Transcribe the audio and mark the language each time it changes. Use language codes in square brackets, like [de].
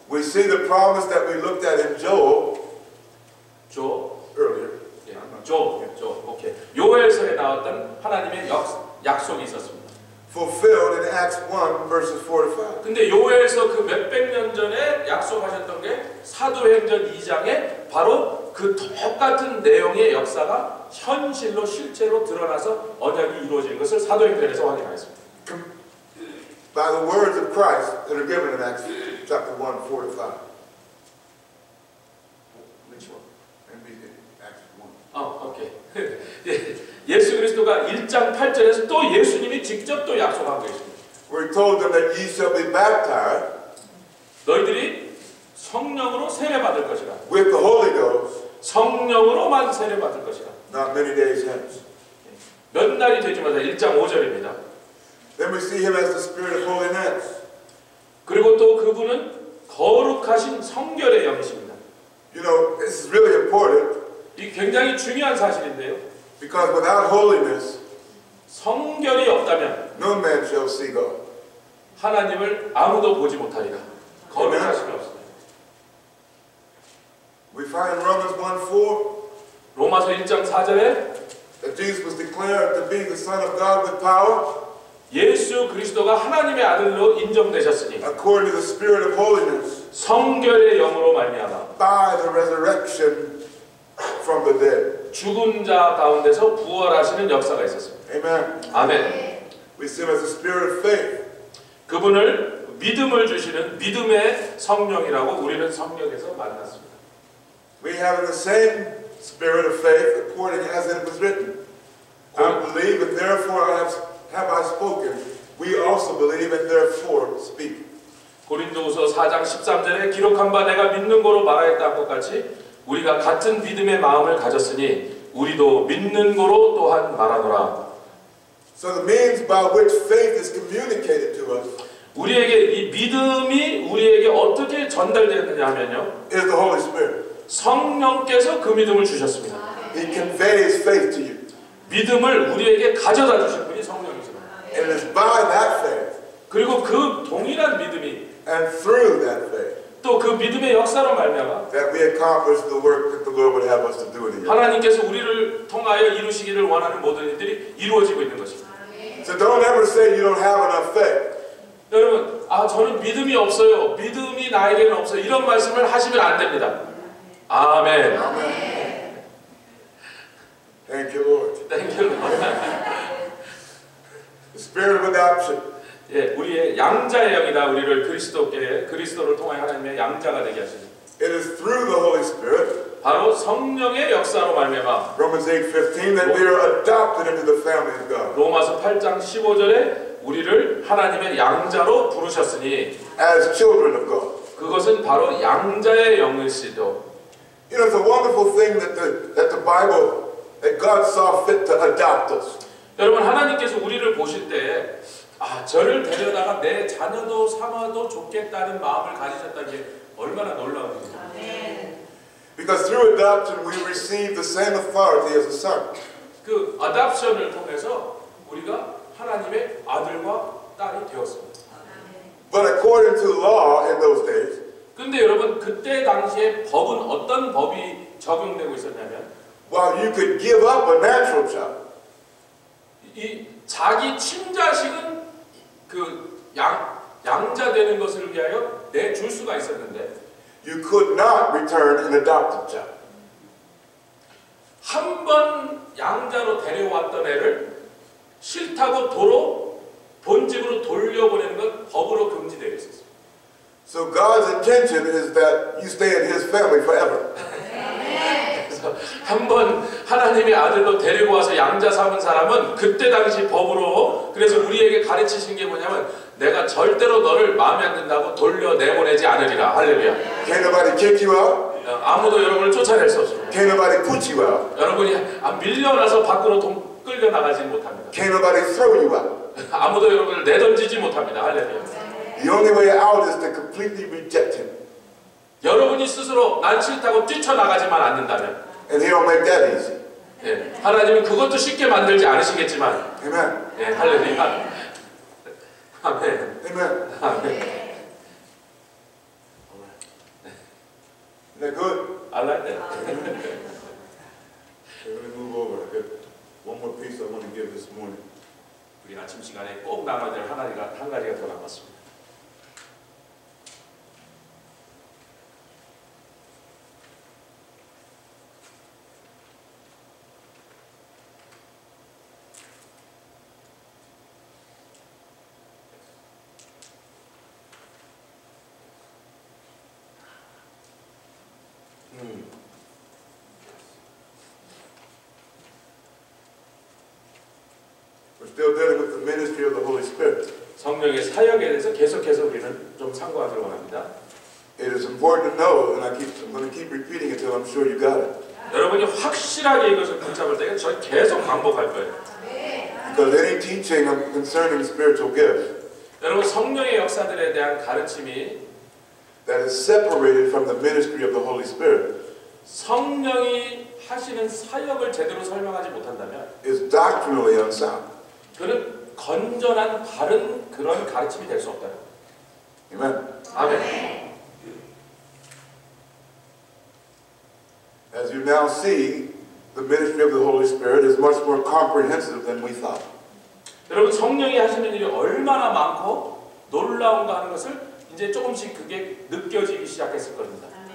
[en] We see the promise that we looked at in Joel earlier. [ko] 오케이. 요엘서에 나왔던 하나님의 약속이 있었습니다. [en] Fulfilled in Acts 1 verses 4 to 5. [ko] 근데 요엘서 그 몇백 년 전에 약속하셨던 게 사도행전 2장에 바로 그 똑같은 내용의 역사가 현실로 실제로 드러나서 언약이 이루어지는 것을 사도행전에서 확인하였습니다. [en] By the words of Christ that are given in Acts chapter 1, 4 to 5. Which one? Acts 1. [ko] 오케이. 예수 그리스도가 1장 8절에서 또 예수님이 직접 또 약속하고 계십니다. [en] We told them that ye shall be baptized [ko] 너희들이 성령으로 세례받을 것이라. [en] with the Holy Ghost [ko] 성령으로만 세례받을 것이라. [en] not many days hence. [ko] 몇 날이 되지마다 1장 5절입니다. [en] Then we see Him as the Spirit of holiness. [ko] 그리고 또 그분은 거룩하신 성결의 영이십니다. [en] You know, this is really important [ko] 이 굉장히 중요한 사실인데요. [en] because without holiness, [ko] 성결이 없다면 [en] no man shall see God. [ko] 하나님을 아무도 보지 못하리라. 거룩하심이 없습니다. [en] We find in Romans 1:4 [ko] 로마서 1장 4절에 [en] that Jesus was declared to be the Son of God with power [ko] 예수 그리스도가 하나님의 아들로 인정되셨으니 [en] according to the Spirit of holiness [ko] 성결의 영으로 말미암아 [en] by the resurrection from the dead. [ko] 죽은 자 가운데서 부활하시는 역사가 있었습니다. [en] Amen. [ko] 아멘. [en] We see him as the spirit of faith. [ko] 그분을 믿음을 주시는 믿음의 성령이라고 우리는 성경에서 만났습니다. [en] We have the same spirit of faith according as it was written. I believe and therefore have I spoken. We also believe and therefore speak. [ko] 고린도후서 4장 13절에 기록한 바 내가 믿는 거로 말하였다 것 같이 우리가 같은 믿음의 마음을 가졌으니 우리도 믿는 거로 또한 말하노라. [en] So the means by which faith is communicated to us [ko] 우리에게 이 믿음이 우리에게 어떻게 전달되느냐 하면요. [en] is the Holy Spirit. [ko] 성령께서 그 믿음을 주셨습니다. [en] He conveys faith to you. [ko] 믿음을 우리에게 가져다 주신 분이 성령이십니다. [en] And it is by that faith [ko] 그리고 그 동일한 믿음이 [en] and through that faith [ko] 또 그 믿음의 역사로 말미암아 [en] that we accomplish the work that the Lord would have us to do in the earth. [ko] 하나님께서 우리를 통하여 이루시기를 원하는 모든 일들이 이루어지고 있는 것입니다. [en] So don't ever say you don't have enough faith. [ko] 여러분, 저는 믿음이 없어요. 믿음이 나에게는 없어요. 이런 말씀을 하시면 안 됩니다. 아멘. [en] Thank you, Lord. Thank you, Lord. The spirit of adoption. [ko] 예, 우리의 양자의 영이다. 우리를 그리스도를 통하여 하나님의 양자가 되게 하시니. [en] It is through the Holy Spirit, [ko] 바로 성령의 역사로 말미암아 [en] Romans 8:15, that we are adopted into the family of God [ko] 로마서 8장 15절에 우리를 하나님의 양자로 부르셨으니 [en] as children of God. [ko] 그것은 바로 양자의 영이시죠. [en] You know, it's a wonderful thing that the Bible, that God saw fit to adopt us. [ko] 여러분, 하나님께서 우리를 보실 때 저를 데려다가 내 자녀도 삼아도 좋겠다는 마음을 가지셨다는 게 얼마나 놀라운 일이죠. [en] Because through adoption we receive the same authority as a son. [ko] 그 어답션을 통해서 우리가 하나님의 아들과 딸이 되었습니다. [en] But according to law in those days, [ko] 근데 여러분, 그때 당시에 법은 어떤 법이 적용되고 있었냐면 [en] while you could give up a natural child, [ko] 이 자기 친자식은 그 양자 되는 것을 위하여 내줄 수가 있었는데 [en] you could not return an adopted child. [ko] 한 번 양자로 데려왔던 애를 싫다고 도로 본집으로 돌려보내는 건 법으로 금지되어 있었어요. [en] So God's intention is that you stay in His family forever. [ko] 그래서 한 번 하나님의 아들로 데리고 와서 양자 삼은 사람은 그때 당시 법으로 그래서 우리에게 가르치신 게 뭐냐면 내가 절대로 너를 마음에 안 든다고 돌려 내보내지 않으리라. 할렐루야. [en] Can't nobody kick you out. [ko] 아무도 여러분을 쫓아낼 수 없습니다. [en] Can't nobody put you out. [ko] 여러분이 밀려나서 밖으로 끌려 나가지 못합니다. [en] Can't nobody throw you out. [ko] 아무도 여러분을 내던지지 못합니다. 할렐루야. [en] The only way out is to completely reject Him. [ko] 여러분이 스스로 난 싫다고 뛰쳐나가지만 않는다면 [en] And He don't make that easy. [ko] 예, 하나님은 그것도 쉽게 만들지 않으시겠지만 [en] Amen. [ko] 예, 할렐루야. 아멘. [en] Amen. [ko] 아멘. [en] Isn't that good? I like that. Okay, let me move over. I got one more piece I want to give this morning. [ko] 우리 아침 시간에 꼭 남아야 될 한 가지가 더 남았습니다. [en] We're still dealing with the ministry of the Holy Spirit. [ko] 성령의 사역에 대해서 계속해서 우리는 좀 참고하기를 원합니다. [en] It is important to know, and I'm going to keep repeating it until I'm sure you got it. [ko] 여러분이 확실하게 이것을 붙잡을 때 저 계속 반복할 거예요. [en] Because any teaching concerning spiritual gifts [ko] 여러분, 성령의 역사들에 대한 가르침이 [en] that is separated from the ministry of the Holy Spirit [ko] 성령이 하시는 사역을 제대로 설명하지 못한다면 [en] is doctrinally unsound. [ko] 그는 건전한 바른 그런 가르침이 될 수 없다. [en] Amen. [ko] 아멘. [en] As you now see, the ministry of the Holy Spirit is much more comprehensive than we thought. [ko] 여러분, 성령이 하시는 일이 얼마나 많고 놀라운가 하는 것을 이제 조금씩 그게 느껴지기 시작했을 겁니다.